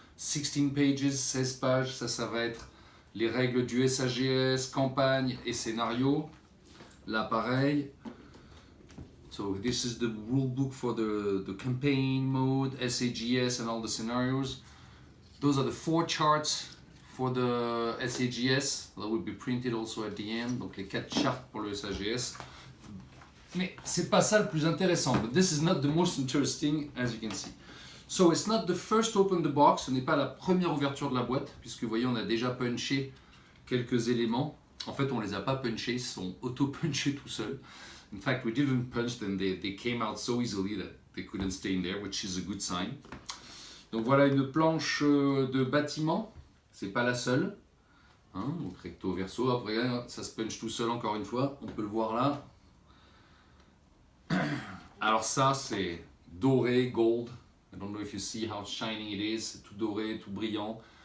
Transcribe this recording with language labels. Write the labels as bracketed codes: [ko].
[fr] 16 pages, 16 pages, ça va être les règles du SAGS, campagne et scénario. Là, pareil. [en] So this is the rule book for the campaign mode, SAGS and all the scenarios. Those are the 4 charts for the SAGS. That will be printed also at the end. [fr] Donc les 4 charts pour le SAGS. Mais c'est pas ça le plus intéressant. [en] But this is not the most interesting, as you can see. So it's not the first open the box, [fr] ce n'est pas la première ouverture de la boîte, puisque vous voyez, on a déjà punché quelques éléments. En fait, on ne les a pas punchés, ils sont auto-punchés tout seuls. [en] In fact, we didn't punch them, they came out so easily that they couldn't stay in there, which is a good sign. [fr] Donc voilà une planche de bâtiment, c'est pas la seule. Hein, donc recto verso, après ça se punch tout seul encore une fois, on peut le voir là. Alors ça, c'est doré, [en] gold. I don't know if you see how shining it is, [fr] c'est tout doré, tout brillant.